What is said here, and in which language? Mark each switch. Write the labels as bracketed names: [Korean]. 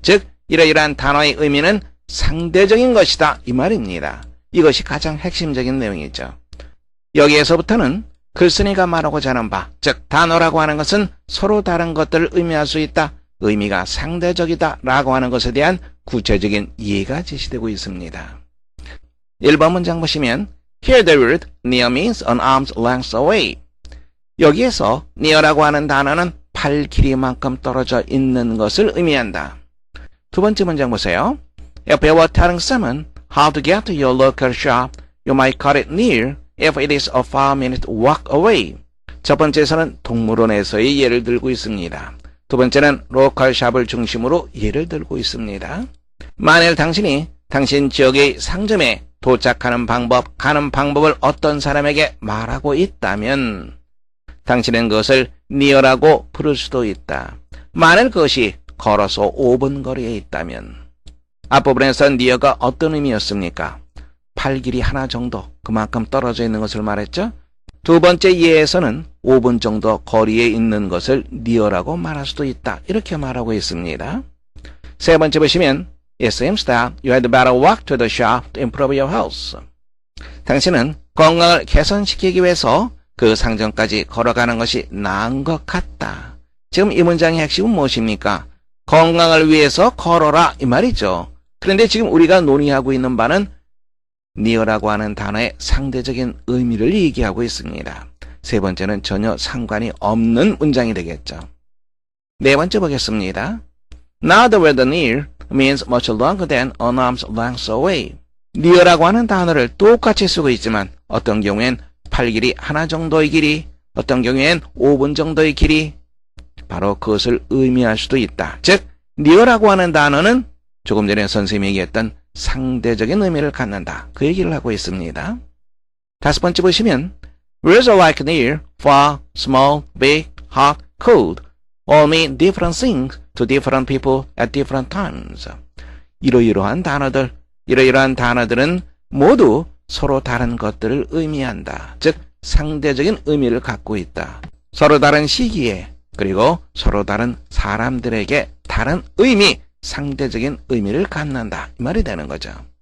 [Korean] 즉 이러이러한 단어의 의미는 상대적인 것이다. 이 말입니다. 이것이 가장 핵심적인 내용이죠. 여기에서부터는 글쓴이가 말하고자 하는 바, 즉 단어라고 하는 것은 서로 다른 것들을 의미할 수 있다. 의미가 상대적이다 라고 하는 것에 대한 구체적인 이해가 제시되고 있습니다. 1번 문장 보시면 [English] Here the word near means an arm's length away. [Korean] 여기에서 near라고 하는 단어는 팔 길이만큼 떨어져 있는 것을 의미한다. 두 번째 문장 보세요. [English] If you were telling someone how to get to your local shop, you might call it near if it is a 5-minute walk away. [Korean] 첫 번째에서는 동물원에서의 예를 들고 있습니다. 두 번째는 로컬 샵을 중심으로 예를 들고 있습니다. 만일 당신이 당신 지역의 상점에 도착하는 방법, 가는 방법을 어떤 사람에게 말하고 있다면 당신은 그것을 near라고 부를 수도 있다. 만일 그것이 걸어서 5분 거리에 있다면 앞부분에서 near가 어떤 의미였습니까? 팔 길이 하나 정도 그만큼 떨어져 있는 것을 말했죠. 두 번째 예에서는 5분 정도 거리에 있는 것을 near라고 말할 수도 있다. 이렇게 말하고 있습니다. 세 번째 보시면 [English] It seems that you had better walk to the shop to improve your health. [Korean] 당신은 건강을 개선시키기 위해서 그 상점까지 걸어가는 것이 나은 것 같다. 지금 이 문장의 핵심은 무엇입니까? 건강을 위해서 걸어라 이 말이죠. 그런데 지금 우리가 논의하고 있는 바는 near라고 하는 단어의 상대적인 의미를 얘기하고 있습니다. 세 번째는 전혀 상관이 없는 문장이 되겠죠. 네 번째 보겠습니다. [English] Now the word near means much longer than an arm's length away. [Korean] near라고 하는 단어를 똑같이 쓰고 있지만 어떤 경우엔 팔 길이 하나 정도의 길이, 어떤 경우엔 5분 정도의 길이 바로 그것을 의미할 수도 있다. 즉 near라고 하는 단어는 조금 전에 선생님이 얘기했던 상대적인 의미를 갖는다. 그 얘기를 하고 있습니다. 다섯 번째 보시면 [English] Words like near, far, small, big, hot, cold all mean different things to different people at different times. [Korean] 이러이러한 단어들은 모두 서로 다른 것들을 의미한다. 즉 상대적인 의미를 갖고 있다. 서로 다른 시기에 그리고 서로 다른 사람들에게 다른 의미, 상대적인 의미를 갖는다. 이 말이 되는 거죠.